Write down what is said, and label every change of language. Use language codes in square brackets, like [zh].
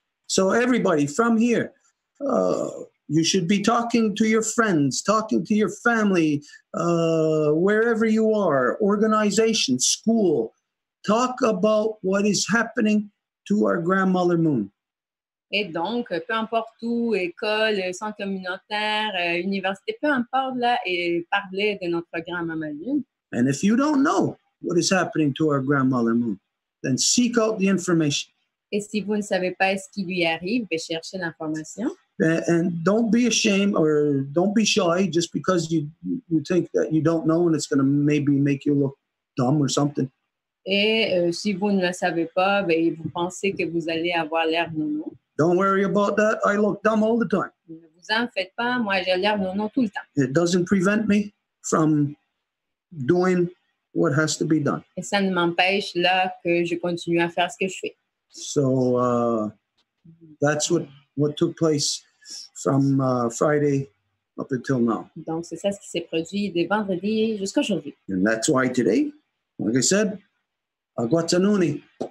[en] So everybody from here, you should be talking to your friends, talking to your family, wherever you are, organization, school. Talk about what is happening to our grandmother Moon. [fr] Et donc, peu importe où, école, centre communautaire, université, peu importe, là, et parler de notre grand-maman Lune. [en] And if you don't know what is happening to our grandmother Moon, then seek out the information. [fr] Et si vous ne savez pas ce qui lui arrive, cherchez l'information. [en] And don't be ashamed or don't be shy just because you think that you don't know and it's going to maybe make you look dumb or something. [fr] Et si vous ne le savez pas, vous pensez que vous allez avoir l'air nono. [en] Don't worry about that. I look dumb all the time. [fr] Ne vous en faites pas, moi j'ai l'air nono tout le temps. [en] It doesn't prevent me from doing what has to be done. [fr] Et ça ne m'empêche là que je continue à faire ce que je fais. [en] So that's what took place from Friday up until now. [fr] Donc c'est ça ce qui s'est produit de vendredi jusqu'à aujourd'hui. [en] And that's why today, like I said, Agwatanuni.